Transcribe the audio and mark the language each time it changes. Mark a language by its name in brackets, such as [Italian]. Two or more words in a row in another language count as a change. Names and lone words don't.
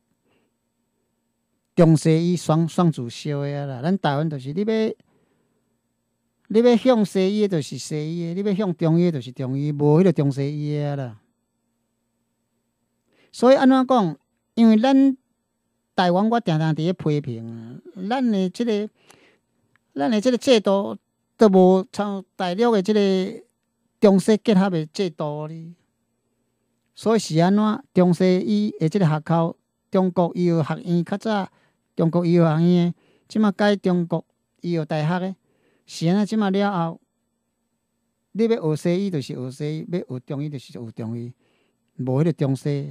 [Min Nan Chinese] 中西医双主修的啦，咱台湾就是你要向西医的，就是西医的；你要向中医的，就是中医，无迄个中西医的啦。所以安怎讲？因为咱台湾，我常常伫咧批评啊，咱的即个制度都无像大陆的即个中西结合的制度哩。所以是安怎？中西医的即个学校，中国医药学院较早。中国医药学院即马改中国医药大学的，是安尼即马了后， 你要学西医，就是学西医；要学中医，就是学中医，无迄个中西。